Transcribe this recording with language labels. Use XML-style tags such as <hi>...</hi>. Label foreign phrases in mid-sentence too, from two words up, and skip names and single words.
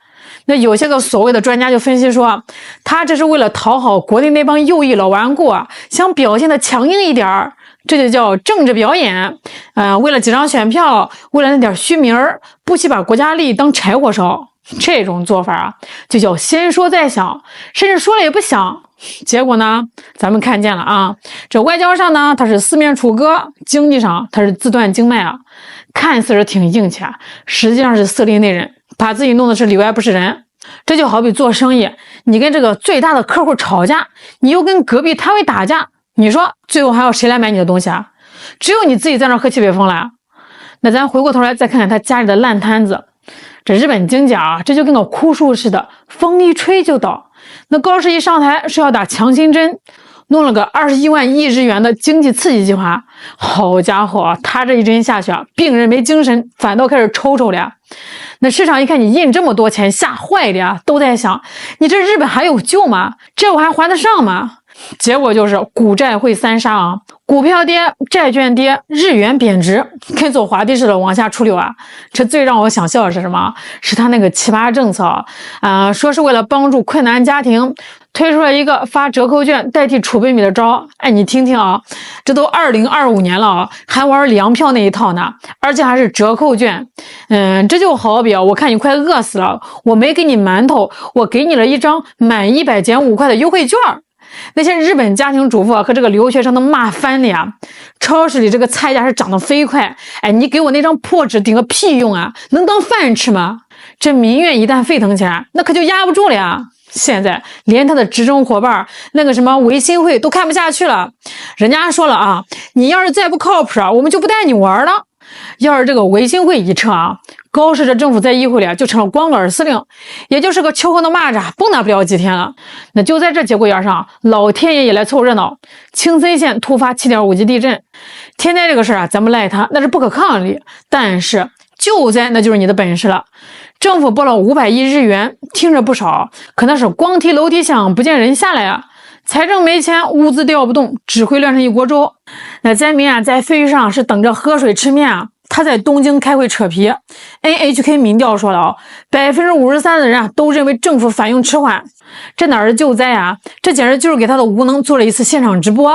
<zh>那有些個所謂的專家就分析說，他這是為了討好國內那幫右翼老頑固想表現的強硬一點，這就叫政治表演。為了幾張選票，為了那點虛名兒，不惜把國家利益當柴火燒。這種做法就叫先說再想，甚至說了也不想。結果呢，咱們看見了啊，這外交上呢，他是四面楚歌，經濟上他是自斷經脈看似是挺硬气實際上是色厉內荏，把自己弄的是裡外不是人。這就好比做生意，你跟這個最大的客戶吵架，你又跟隔壁攤位打架，你說最後還要誰來買你的東西只有你自己在那喝西北風了。那咱回过頭來再看看他家裡的爛攤子，這日本經濟這就跟個枯樹似的，風一吹就倒。那高市一上台是要打強心針，弄了個21萬億日元的經濟刺激計劃。好家伙，他這一針下去病人沒精神，反倒開始抽抽了。那市場一看你印這麼多錢，嚇壞了都在想，你這日本還有救嗎？這我還還得上嗎？結果就是股債匯三殺股票跌，債券跌，日元貶值，跟走滑梯似的往下出溜這最讓我想笑的是什麼？是他那個奇葩政策說是為了幫助困难家庭，推出了一個發折扣券代替储備米的招。哎，你听听這都2025年了還玩粮票那一套呢，而且還是折扣券。這就好比我看你快餓死了，我沒給你饅頭，我給你了一張滿100減5塊的優惠券。那些日本家庭主婦和這個留學生都罵翻了超市裡這個菜價是漲得飛快，哎，你給我那張破紙頂個屁用能當飯吃嗎？這民怨一旦沸騰起來，那可就壓不住了現在連他的执政夥伴那個什麼維新會都看不下去了，人家說了你要是再不靠譜我們就不帶你玩了。要是這個維新會一撤高市这政府在議會裡就成了光杆司令，也就是個秋後的螞蚱，蹦跶不了幾天了。那就在這節骨眼上，老天爺也來湊熱鬧。青森縣突發7.5級地震，天災這個事咱們賴他那是不可抗力，但是救災那就是你的本事了。政府撥了500億日元，聽着不少，可那是光提樓梯響，不見人下來財政沒錢，物資調不動，只會亂成一鍋粥。那災民在廢墟上是等着喝水吃麵他在東京開會扯皮。 NHK 民調說了53%的人都認為政府反應遲緩。這哪是救災這簡直就是給他的無能做了一次現場直播。</zh>